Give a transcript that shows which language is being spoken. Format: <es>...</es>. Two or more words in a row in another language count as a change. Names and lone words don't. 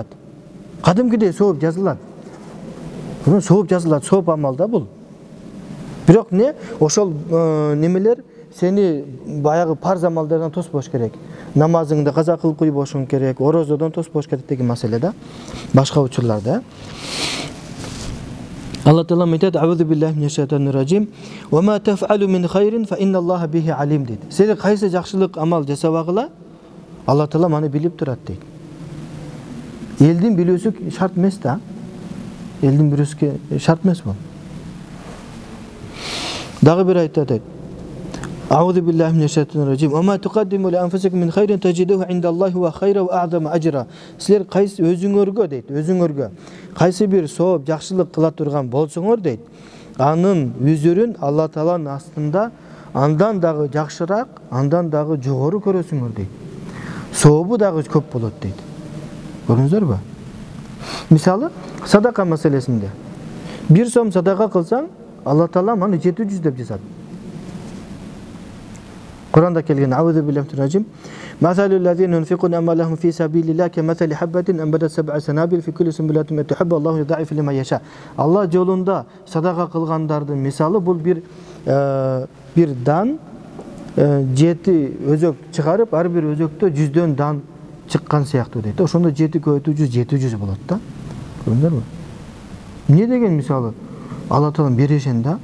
<ky>Кадимкидей сооп жазылат. Сооп жазылат, сооп амал да бул. Бирок не, ошол немелер сени баягы парз амалдардан тоспош керек. Намазыңды каза кылып койбошуң керек, орозодон тоспош керек деген маселе да. Башка учурларда. Алла Таала айтат:</ky> <ar>"أعوذ بالله من الشيطان الرجيم. وما تفعلوا من خير فإن الله به عليم" дейт.</ar> <ky>Сен кайсы жакшылык амал жасабагыла, Алла Таала маны билип турат дейт. Элдин билүүсү шарт эмес да. Элдин билүүсү шарт эмес бул. Дагы бир айтат.</ky> <ar>أعوذ بالله من الشيطان الرجيم. وما تقدموا لأنفسكم من خير تجدوه عند الله وخيرا وأعظم أجرا.</ar> <ky>Силер кайсы өзүңөргө дейт, өзүңөргө кайсы бир сооп жакшылык кыла турган болсоңор дейт, анын үзүрүн Алла Тааланын астында андан дагы жакшыраак, андан дагы жогору көрөсүңөр дейт. Сообу дагы көп болот дейт. Көрдүңүздөрбү? Мисалы, садака маселесинде. 1 сом садака кылсаң, Алла Таала маны 700 деп жазат. Куранда келген:</ky> <ar>"أعوذ بالله من الرجيم. مثل الذين ينفقون أموالهم في سبيل الله كمثل حبة أنبتت سبع سنابل في كل سنبلة مائة حبة الله يضاعف لمن يشاء."</ar> <ky>Алла жолунда садака кылгандардын мисалы бул бир дан 7 өзөк чыгарып, ар бир өзөктө 100дөн дан чыккан сыяктуу дейт. Ошондо 7 көбөйтүү 700 болот да. Көрдүңөрбү? Эмне деген мисалы? Алла Таала берешен да.</ky>